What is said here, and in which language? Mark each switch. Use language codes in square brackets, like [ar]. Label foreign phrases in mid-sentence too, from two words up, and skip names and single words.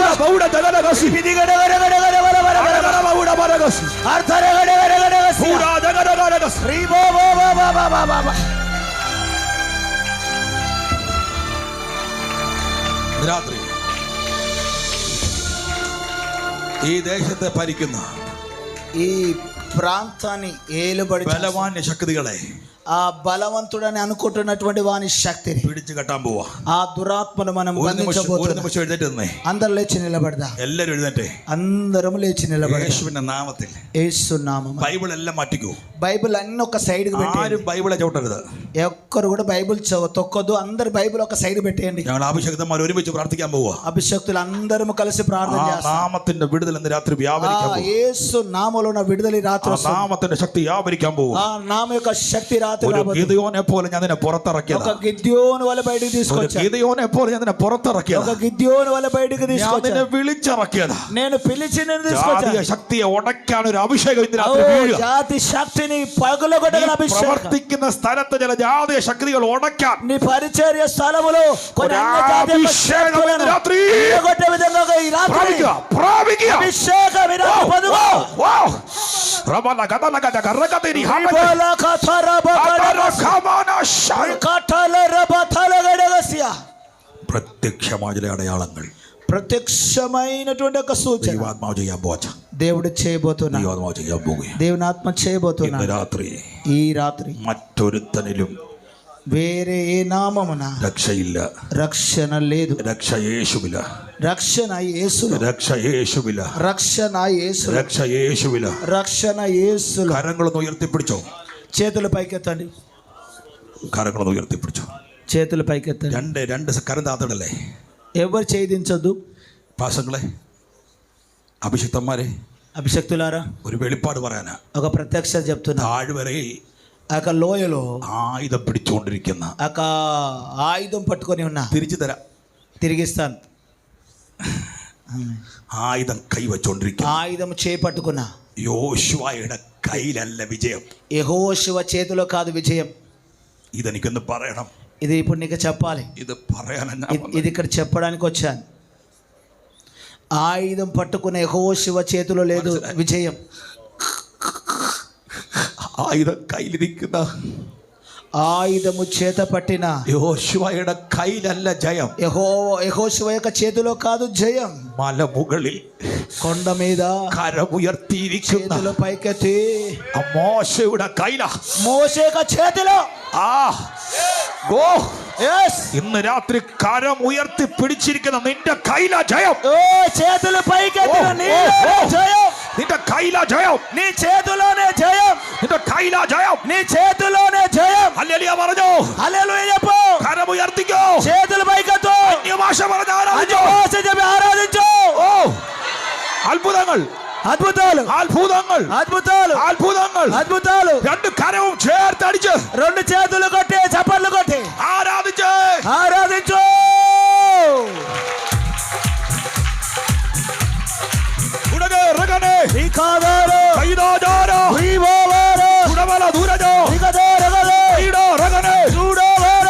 [ml] ഉട ബൗഡ ജഗരകസി. ഹടകടമ ഉടബലകസി. ഉട ജഗരകസി. രാത്രി ഈ ദേശത്തെ ഭരിക്കുന്ന [te] ఈ ప్రాంతాన్ని ఏలుబడి [ml] ബലവാന്യ ശക്തികളെ [te] ఆ బలవంతుడని అనుకుంటున్నటువంటి వాని శక్తిని [ml] പിടിച്ചു കെട്ടാൻ പോവാ. [te] ఆ దురాత్మను మనం [ml] ഒരു [te] బంధించబోతున్నాం. [ml] നിമിഷം എഴുന്നേറ്റ് നിന്നേ. [te] అందరు లేచి నిలబడదా. [ml] എല്ലാരും എഴുന്നേറ്റേ. [te] అందరం లేచి నిలబడదా. [ml] യേശുവിന്റെ നാമത്തിൽ [te] యేసు నామం. [ml] ബൈബിൾ എല്ലാം മാറ്റിക്കോ. [te] బైబిల్ అన్ని ఒక సైడ్ కి పెట్టేయండి. [ml] ആരും ബൈബിളെ ചവിട്ടരുത്. [te] ఒక్కరు కూడా బైబిల్ తొక్కొద్దు. అందరు బైబిల్ ఒక సైడ్ పెట్టేయండి. [ml] ഞങ്ങൾ അഭിഷേകന്മാർ ഒരുമിച്ച് പ്രാർത്ഥിക്കാൻ പോവാ. [te] అభిషక్తులు అందరం కలిసి ప్రార్థన [ml] ആ [te] చేస్తాం. [ml] നാമത്തിന്റെ വിടുതൽ ഇന്ന് രാത്രി വ്യാപരിക്കാൻ പോവാ. [te] యేసు నామములో ఉన్న విడుదల ఈ రాత్రి [ml] ആ [te] వస్తుంది. [ml] നാമത്തിന്റെ ശക്തി വ്യാപരിക്കാൻ പോവാ. [te] ఆ నామ యొక్క శక్తి రాత్రి [ml] ഒരു [te] రాబోతుంది. [ml] ഗിദെയോനെ പോലെ ഞാൻ നിന്നെ [te] ఒక [ml] പുറത്തിറക്കിയതാ. [te] గిద్యోను వల్ల బయటికి [ml] ഒരു [te] తీసుకొచ్చా. [ml] ഗിദെയോനെ പോലെ ഞാൻ നിന്നെ [te] ఒక [ml] പുറത്തിറക്കിയതാ. [te] గిద్యోను వల్ల బయటికి [ml] ഞാൻ [te] తీసుకొచ్చా. [ml] നിന്നെ വിളിച്ചിറക്കിയതാ. [te] నేను పిలిచి నేను తీసుకొచ్చా. [ml] ജാതീയ ശക്തിയെ ഉടയ്ക്കാൻ ഒരു അഭിഷേകം ഇന്ന് രാത്രി [te] ఓ, [ml] വീഴുക. [te] జాతి శక్తిని పగులగొట్టగల [ml] നീ [te] అభిషేకం. [ml] പ്രവർത്തിക്കുന്ന സ്ഥലത്ത് ചില ജാതീയ ശക്തികൾ ഉടയ്ക്കാൻ [te] నీ పరిచర్య స్థలములో కొన్ని [ml] ഒരു [te] అన్య జాతి యొక్క [ml] അഭിഷേകം [te] శక్తులను [ml] ഇന്ന് രാത്రి [te] పగలగొట్టే విధంగా ఈ రాత్రి [ml] പ്രാപിക്കുക, പ്രാപിക്കുക. [te] అభిషేకం ఈ రాత్రి పొందుకో. వావ్. റബല ഗദല గద గర్రగతిని హామతి. రిబోల కథర బకడ അതരഖമന ശൈ. కథల రబతల గడగసియా. [ml] പ്രത്യക്ഷമായ ചില അടയാളങ്ങൾ [te] ప్రత్యక్షమైనటువంటి ఒక సూచన [ml] ദൈവാത്മാവ് ചെയ്യാൻ പോവാ. [te] దేవుడు చేయబోతున్నా. [ml] ദൈവാത്മാവ് ചെയ്യാൻ പോകുക. [te] దేవుని ఆత్మ చేయబోతున్నా. [ml] ഇന്ന് രാത്രി [te] ఈ రాత్రి [ml] മറ്റൊരുത്തനിലും [te] వేరే ఏ నామమున [ml] രക്ഷയില്ല. [te] రక్షణ లేదు. [ml] രക്ഷ യേശുവില. [te] రక్షణ యేసులో. [ml] രക്ഷ യേശുവില. [te] రక్షణ యేసులో. [ml] രക്ഷ യേശുവില. [te] రక్షణ యేసులో. [ml] കരങ്ങളൊന്ന് ഉയർത്തിപ്പിടിച്ചോ. [te] చేతులు పైకెత్తండి. [ml] കരങ്ങളൊന്ന് ഉയർത്തിപ്പിടിച്ചോ. [te] చేతులు పైకెత్తండి. [ml] രണ്ട് കരം താത്തടല്ലേ. [te] ఎవరు ఛేదించొద్దు. [ml] പാസങ്ങളെ, അഭിഷിക്തന്മാരെ, [te] అభిషక్తులారా, [ml] ഒരു വെളിപ്പാട് പറയാനാ. [te] ఒక ప్రత్యక్షత చెప్తున్నా. [ml] താഴ്വരയിൽ [te] ఆ లోయలో [ml] ആയുധം പിടിച്ചുകൊണ്ടിരിക്കുന്ന, [te] ఆ ఆయుధం పట్టుకొని ఉన్నా. [ml] തിരിച്ചു തരാം, [te] తిరిగిస్తాను. [ml] ആയുധം കൈവച്ചോണ്ടിരിക്കുന്ന, [te] ఆయుధం చేపట్టుకున్నా. [ml] യോശുവയുടെ കയ്യിലല്ല വിജയം. [te] యెహోషువ చేతిలో కాదు విజయం. [ml] ഇതെനിക്കൊന്ന് പറയണം. [te] ఇది ఇప్పుడు నీకు చెప్పాలి. [ml] ഇത് പറയാനാ [te] ఇది ఇక్కడ చెప్పడానికి వచ్చాను. ఆయుధం పట్టుకున్న యెహోషువ చేతిలో లేదు విజయం. [ml] ആയുധം കയ്യിലിരിക്കുന്ന, [te] ఆయుధము చేత పట్టిన [ml] യോശുവയുടെ കയ്യിലല്ല ജയം. [te] యెహోషువ యొక్క చేతిలో కాదు జయం. [ml] മലമുകളിൽ [te] కొండ మీద [ml] കരമുയർത്തിയിരിക്കുന്ന [te] చేతులు పైకెత్తి [ml] മോശയുടെ കയ്യില, [te] మోషే యొక్క చేతిలో. [ml] ഇന്ന് രാത്രി കരം ഉയർത്തി പിടിച്ചിരിക്കുന്ന നിന്റെ കയ്യില ജയം. [te] చేతులు పైకెత్తిన జయం. [ml] നിന്റെ കയ്യില ജയം. [te] నీ చేతిలోనే జయం. [ml] നിന്റെ കയ്യില ജയം. [te] నీ చేతిలోనే జయం. [ml] ഹല്ലേലൂയ പറഞ്ഞു. [te] హల్లెలూయా చెప్పు. [ml] കരം ഉയർത്തിക്കോ. [te] చేతులు పైకెత్తు. [ml] അന്യഭാഷ പറഞ്ഞ് ആരാധിച്ചോ. [te] భాష చెప్పి ఆరాధించు. [ml] അത്ഭുതങ്ങൾ, [te] అద్భుతాలు, [ml] അത്ഭുതങ്ങൾ, [te] అద్భుతాలు, [ml] അത്ഭുതങ്ങൾ. [te] అద్భుతాలు. [ml] രണ്ട് കരവും ചേർത്തടിച്ച് [te] రెండు చేతులు కొట్టి చప్పట్లు కొట్టి [ml] ആരാധിച്ച് [te] ఆరాధించు. ഉടകരകനെ శ్రీకాదారు കൈദാജാര శ్రీవారు ഉടവല ദൂരജോ శ్రీకాదారగలు കൈദാരകനെ చూడవారు